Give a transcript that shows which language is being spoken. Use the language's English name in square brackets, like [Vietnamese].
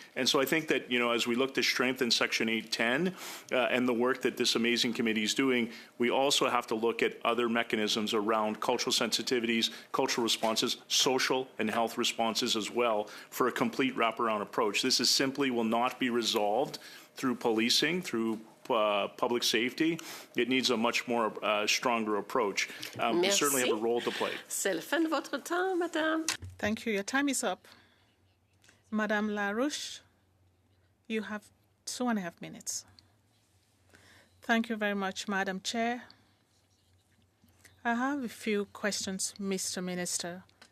[English] And so I think that, you know, as we look to strengthen Section 810 and the work that this amazing committee is doing, we also have to look at other mechanisms around cultural sensitivities, cultural responses, social and health responses as well for a complete wraparound approach. This is simply will not be resolved through policing, through public safety. It needs a much more stronger approach. We certainly have a role to play. [French] C'est la fin de votre temps, madame. [English] Thank you. Your time is up. Madame Larouche, you have 2.5 minutes. Thank you very much, Madam Chair. I have a few questions, Mr. Minister.